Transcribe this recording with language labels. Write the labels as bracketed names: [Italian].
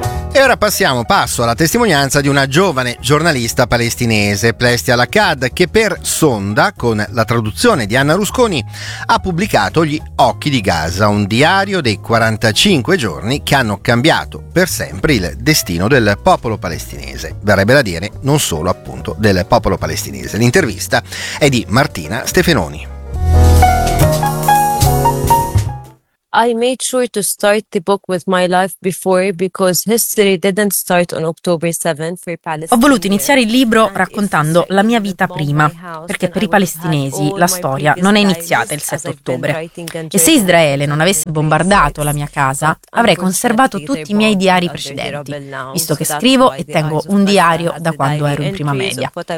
[Italian] E ora passo alla testimonianza di una giovane giornalista palestinese, Plestia Lakhad, che per Sonda, con la traduzione di Anna Rusconi, ha pubblicato Gli occhi di Gaza, un diario dei 45 giorni che hanno cambiato per sempre il destino del popolo palestinese. Verrebbe da dire non solo appunto del popolo palestinese. L'intervista è di Martina Stefenoni. [English] I made sure to start the book with my life before because history didn't start on October 7th for Palestinians. [Italian] Ho voluto iniziare il libro raccontando la mia vita prima, perché per i palestinesi la storia non è iniziata il 7 ottobre. E se Israele non avesse bombardato la mia casa, avrei conservato tutti i miei diari precedenti, visto che scrivo e tengo un diario da quando ero in prima media.